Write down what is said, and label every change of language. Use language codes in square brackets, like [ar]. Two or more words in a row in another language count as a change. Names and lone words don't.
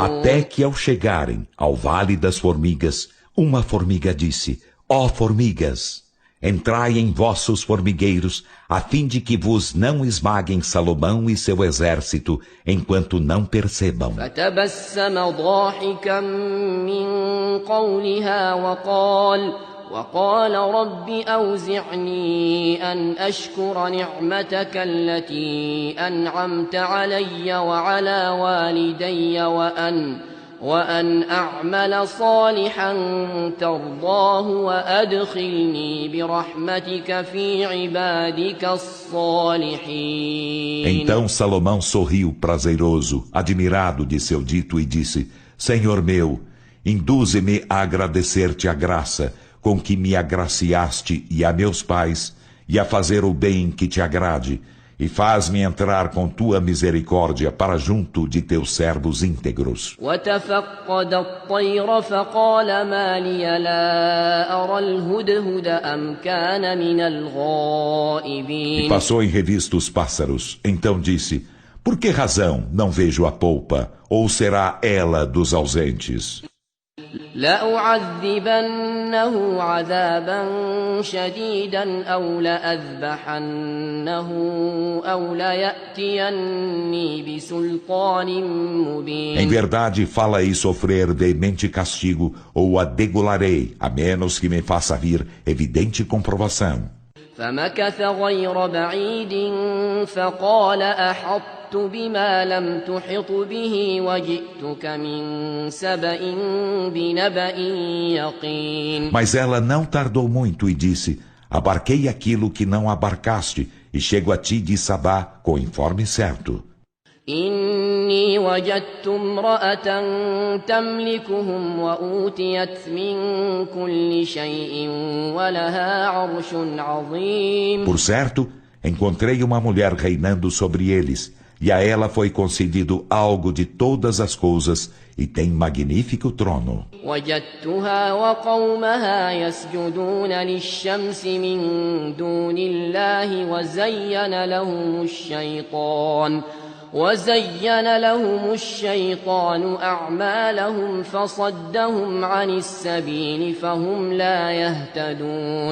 [pt] Até que ao chegarem ao Vale das Formigas, uma formiga disse: Ó formigas, entrai em vossos formigueiros, a fim de que vos não esmaguem Salomão e seu exército, enquanto não percebam. [ar] فتبسم ضاحكا من قولها وقال رب أوزعني أن أشكر نعمتك التي أنعمت علي وعلى والدي وأن أعمل صالحا ترضاه وأدخلني برحمتك في عبادك الصالحين. [pt] Então Salomão sorriu prazeroso, admirado de seu dito, e disse: Senhor meu, induze-me a agradecer-te a graça com que me agraciaste e a meus pais, e a fazer o bem que te agrade, e faz-me entrar com tua misericórdia para junto de teus servos íntegros. [ar] وتفقد الطير فقال ما لي لا أرى الهدهد أم كان من الغائبين. [pt] E passou em revista os pássaros. Então disse: Por que razão não vejo a polpa? Ou será ela dos ausentes? [ar] لأعذبنه عذابا شديدا أو لأذبحنه أو ليأتيني بسلطان مبين. [pt] Em verdade, fala-ei sofrer veemente castigo, ou a degolarei, a menos que me faça vir evidente comprovação. [ar] فمكث غير بعيد فقال أحطت بما لم تحط به وجئتك من سبأ بنبأ يقين. [pt] Mas ela não tardou muito e disse: Abarquei aquilo que não abarcaste, e chego a ti de Sabá com informe certo. [ar] إني وجدت امرأة تملكهم وأوتيت من كل شيء ولها عرش عظيم. [pt] Por certo, encontrei uma mulher reinando sobre eles, e a ela foi concedido algo de todas as coisas, e tem magnífico trono. [ar] وجدتها وقومها يسجدون للشمس من دون الله وزين لهم الشيطان أعمالهم فصدهم عن السبيل فهم لا يهتدون.